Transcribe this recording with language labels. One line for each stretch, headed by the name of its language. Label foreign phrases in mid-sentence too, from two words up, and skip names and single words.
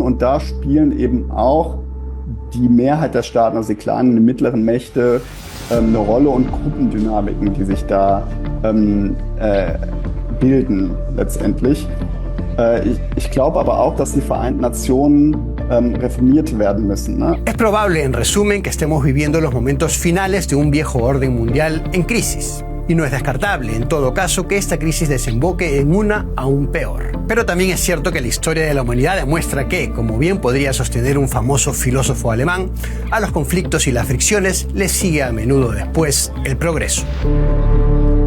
German: Und da spielen eben auch die Mehrheit der Staaten, also die kleinen und mittleren Mächte, eine Rolle und Gruppendynamiken, die sich da bilden letztendlich. Ich glaube aber auch, dass die Vereinten Nationen reformiert werden müssen,
Spanish: ¿no? Es probable, en resumen, que estemos viviendo los momentos finales de un viejo orden mundial en crisis. Y no es descartable, en todo caso, que esta crisis desemboque en una aún peor. Pero también es cierto que la historia de la humanidad demuestra que, como bien podría sostener un famoso filósofo alemán, a los conflictos y las fricciones les sigue a menudo después el progreso.